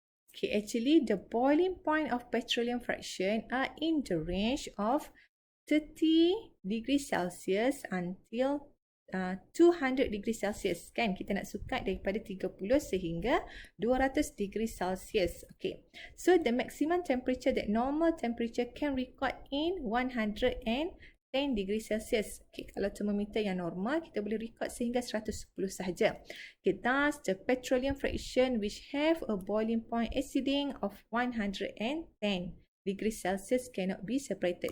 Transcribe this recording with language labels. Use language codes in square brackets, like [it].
[en] Okay, actually the boiling point of petroleum fraction are in the range of 30 degrees Celsius until 200 degrees Celsius kan. [ms] Kita nak sukat daripada 30 sehingga 200 degrees Celsius. Okay. [en] So the maximum temperature that normal temperature can record in 110 10 degree Celsius. [ms] Okay, kalau termometer yang normal, kita boleh record sehingga 110 sahaja. [en] Okay, thus the petroleum fraction which have a boiling point exceeding of 110 degree Celsius cannot be separated.